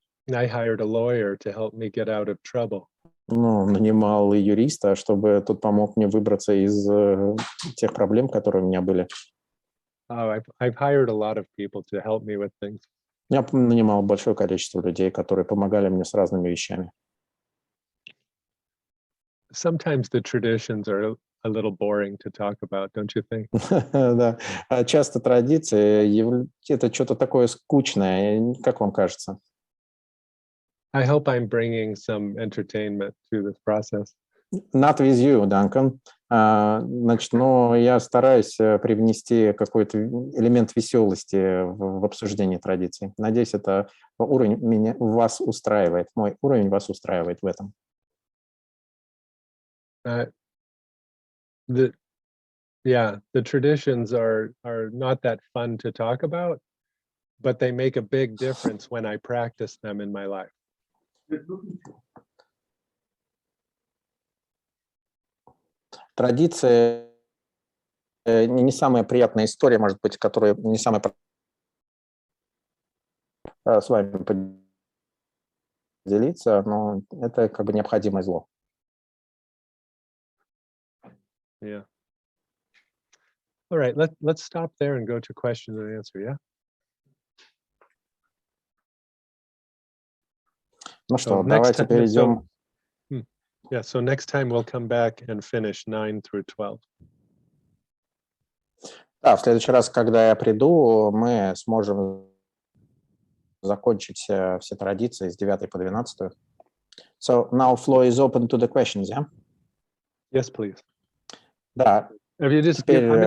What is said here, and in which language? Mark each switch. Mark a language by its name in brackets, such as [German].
[English] I hired a lawyer to help me get out of trouble. [Russian] Ну, нанимал и юриста, чтобы тот помог мне выбраться из тех проблем, которые у меня были. [English] I've hired a lot of people to help me with things. [Russian] Я нанимал большое количество людей, которые помогали мне с разными вещами. [English] Sometimes the traditions are a little boring to talk about, don't you think? [Russian] Да. А часто традиции это что-то такое скучное, как вам кажется? [English] I hope I'm bringing some entertainment to this process. Not with you, Duncan. [Russian] Значит, но я стараюсь привнести какой-то элемент веселости в обсуждение традиций. Надеюсь, это уровень вас устраивает. Мой уровень вас устраивает в этом. [English] The traditions are not that fun to talk about, but they make a big difference when I practice them in my life. [Russian] Традиции не самая приятная история, может быть, которая не самая с вами поделиться, но это как бы необходимое зло. [English] Yeah. All right, let's stop there and go to question and answer, yeah? [Russian] Ну что, давайте перейдем. [English] So next time we'll come back and finish 9 through 12. [Russian] Да, в следующий раз, когда я приду, мы сможем закончить все традиции с 9 по 12. [English] So now floor is open to the questions, yeah? Yes, please. [Russian] Да. [English] If you just [Russian] Теперь [English] 2-minute break for me. I'll be right back.